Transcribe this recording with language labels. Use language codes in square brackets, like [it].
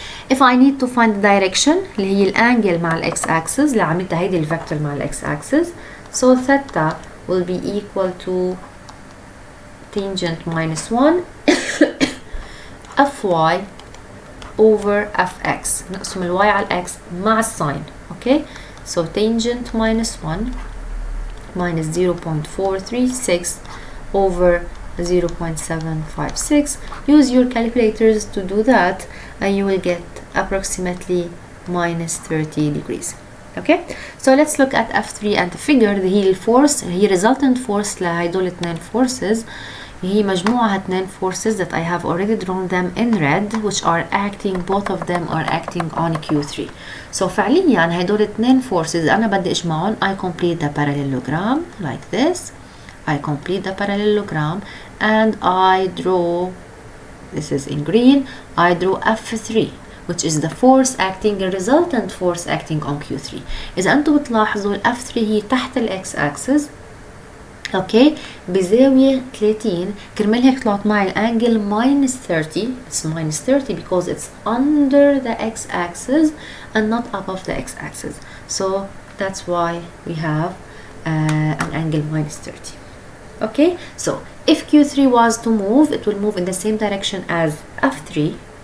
[en] If I need to find the direction [ar] اللي هي الانجل مع الاكس [en] axis [ar] اللي عملتها هيدي الفيكتور مع الاكس [en] axis, so theta will be equal to tangent minus 1 Fy over Fx. [ar] نقسم الواي على الاكس مع الساين. [en] Okay, so tangent minus 1 minus 0.436 over 0.756. Use your calculators to do that and you will get approximately minus 30 degrees. Okay, so let's look at F3 and the figure. [ar] هي الفورس هي [en] resultant force [ar] لهيدول اتنين forces. هي مجموعة اتنين [en] forces that I have already drawn them in red, which are acting, both of them are acting on Q3. So [ar] فعليا هيدول اتنين forces أنا بدي اجمعهم. [en] I complete the parallelogram like this. I complete the parallelogram and I draw, this is in green, I draw F3, which is the force acting, the resultant force acting on Q3. [ar] إذا أنتم بتلاحظوا F3 هي تحت الإكس axis. اوكي بزاوية 30. كرمال هيك طلعت معي الانجل minus 30. [en] It's minus 30 because it's under the x axis and not above the x axis. So that's why we have an angle minus 30. Okay, so if Q3 was to move, it will move in the same direction as F3.